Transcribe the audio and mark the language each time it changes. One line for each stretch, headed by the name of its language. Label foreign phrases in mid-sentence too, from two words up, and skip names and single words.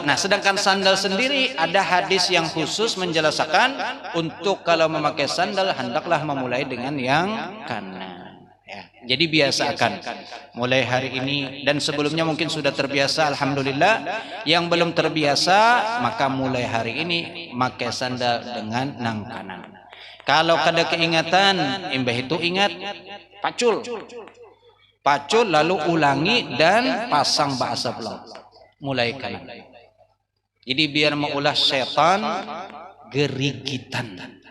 Indonesian: Nah, sedangkan sandal sendiri ada hadis yang khusus menjelaskan untuk kalau memakai sandal hendaklah memulai dengan yang kanan. Ya, jadi biasakan mulai hari ini, dan sebelumnya mungkin sudah terbiasa, alhamdulillah.
Banjar: Yang belum terbiasa maka mulai hari ini pakai sandal dengan nang kanan. Kalau kada keingatan, imbah itu ingat, pacul lalu ulangi dan pasang bahasa pulang. Mulai kanan. Jadi biar mengulah setan gerigitan.